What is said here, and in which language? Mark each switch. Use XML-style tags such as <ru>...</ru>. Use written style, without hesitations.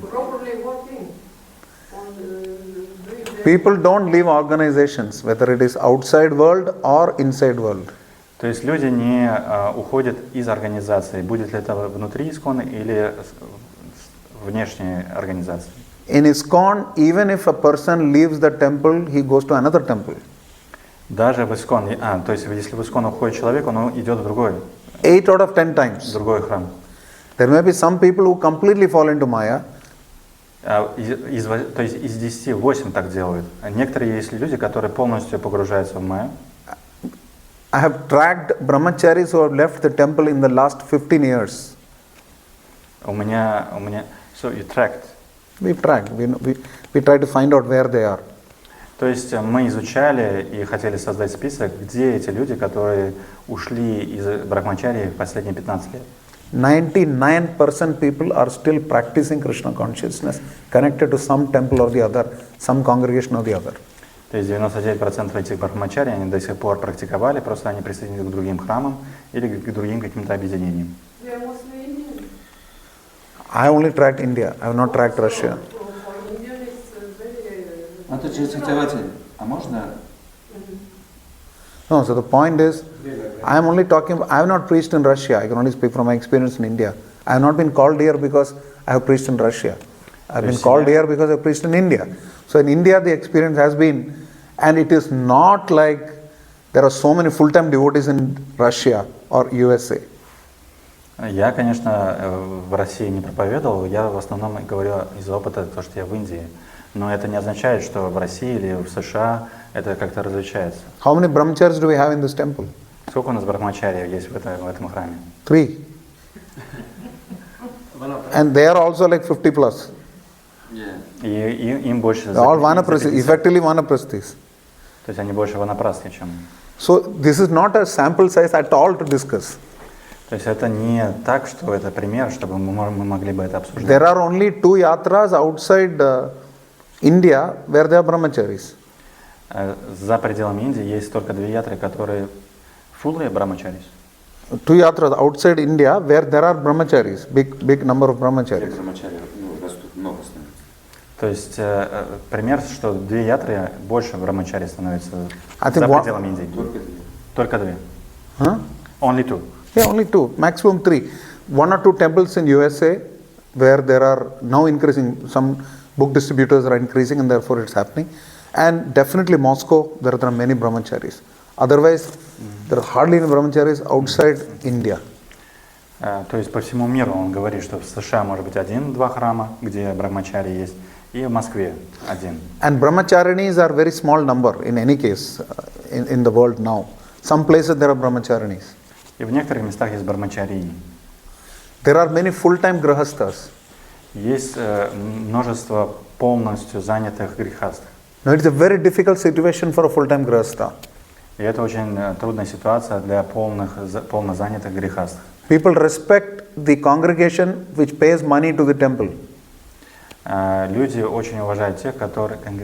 <en>not properly working on doing their People don't leave organizations, whether it is outside world or inside world.</en> <ru>То есть люди не уходят из организации, будет ли это внутри ИСКОНа или внешней организации.</ru> <en>In ISKCON, even if a person leaves the temple, he goes to another temple.</en> <ru>Даже в ИСКОН, то есть если в ИСКОН уходит человек, он идет в другой</ru> <en>8 out of 10 times.</en> <ru>храм.</ru> <en>There may be some people who completely fall into Maya.</en> <ru>То есть из 10 8 так делают. А некоторые есть люди, которые полностью погружаются в майю.</ru> <en>I have tracked brahmacharis who have left the temple in the last 15 years.</en> <ru>У меня,</ru> <en>so you tracked. We've tracked. We try to find out where they are.</en> <ru>То есть мы изучали и хотели создать список, где эти люди, которые ушли из брахмачарии в последние 15 лет.</ru> <en>99% people are still practicing Krishna consciousness, connected to some temple or the other, some congregation or the other.</en> <ru>То есть 99% этих брахмачарий, они до сих пор практиковали, просто они присоединились к другим храмам или к другим каким-то объединениям.</ru> <en>They're mostly Indian. I only tracked India. I have not tracked Russia. For Indian, it's very.</en> <ru>А можно?</ru> <en>No, so the point is, I am only talking, I have not preached in Russia. I can only speak from my experience in India. I have not been called here because I have preached in Russia. I have been called here because I have preached in India. So in India, the experience has been, and it is not like there are so many full-time devotees in Russia or USA.</en> <ru>Я, конечно, в России не проповедовал, я в основном говорю из опыта, то, что я в Индии. Но это не означает, что в России или в США это как-то различается.</ru> <en>How many brahmacharis do we have in this temple?</en> <ru>Сколько у нас брахмачариев есть в этом храме?</ru> <en>3. And they are also like 50 plus.</en> <ru>И им больше...</ru> <en>All vanaprasthis, effectively vanaprasthis.</en> <ru>То есть они больше ванапрастхи, чем...</ru> <en>So this is not a sample size at all to discuss.</en> <ru>То есть это не так, что это пример, чтобы мы могли бы это обсуждать.</ru> <en>There are only 2 yatras outside India where there are brahmacharis.</en> <ru>За пределами Индии есть только 2 ятры, которые</ru> <en>fully brahmacharis. 2 yatras outside India where there are brahmacharis, big number of brahmacharis.</en> <ru>Растут много становится. То есть пример, что 2 ятры больше брахмачари становится</ru> <en>I</en> <ru>за</ru> <en>think one-</en> <ru>пределами Индии. Только 2. Только 2. Huh?</ru> <en>Only 2. Yeah, only 2, maximum 3. 1 or 2 temples in USA where there are now increasing, some book distributors are increasing and therefore it's happening. And definitely Moscow, there are many brahmacharis. Otherwise, there are hardly any brahmacharis outside India.</en> <ru>То есть по всему миру он говорит, что в США может быть 1-2 храма, где брахмачари есть, и в Москве 1.</ru> <en>And brahmacharinis are very small number in any case in the world now. Some places there are brahmacharinis.</en> <ru>И в некоторых местах есть брахмачарии.</ru> <en>There are many full-time grahasthas.</en> <ru>Есть множество полностью занятых грехастых.</ru> <en>Now it's a very difficult situation for a full-time grahastha.</en> <ru>И это очень трудная ситуация для полно занятых грехастых.</ru> <en>People respect the congregation which pays money to the temple.</en> <ru>Люди очень уважают тех, которые...</ru>